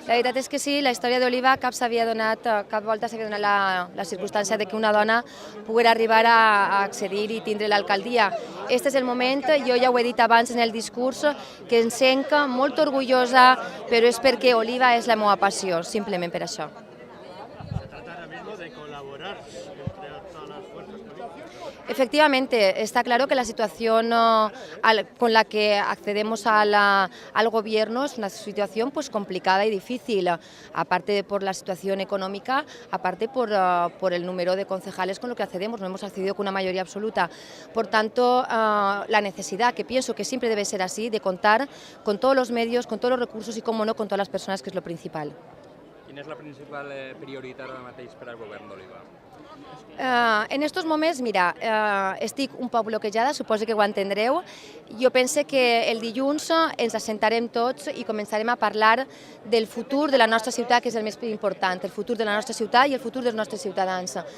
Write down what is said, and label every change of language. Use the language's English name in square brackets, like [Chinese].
[Catalan] La veritat és que sí, la història d'Oliva cap volta s'havia donat la circumstància de que una dona pogués arribar a accedir i tindre l'alcaldia. Este és el moment, jo ja ho he dit abans en el discurs, que em sent molt orgullosa, però és perquè Oliva és la meva passió, simplement per això. [Spanish] Se trata ahora mismo de colaborar entre todas las fuerzas políticas. Efectivamente, está claro que la situación con la que accedemos al gobierno es una situación pues complicada y difícil, aparte por la situación económica, aparte por el número de concejales con lo que accedemos, no hemos accedido con una mayoría absoluta. Por tanto, la necesidad, que pienso que siempre debe ser así, de contar con todos los medios, con todos los recursos y, cómo no, con todas las personas, que es lo principal. [Catalan] Quina és la principal prioritat ara mateix per al govern d'Oliva? En estos moments, mira, estic un poc bloquejada, suposo que ho entendreu. Jo penso que el dilluns ens assentarem tots i començarem a parlar del futur de la nostra ciutat, que és el més important, el futur de la nostra ciutat i el futur dels nostres ciutadans.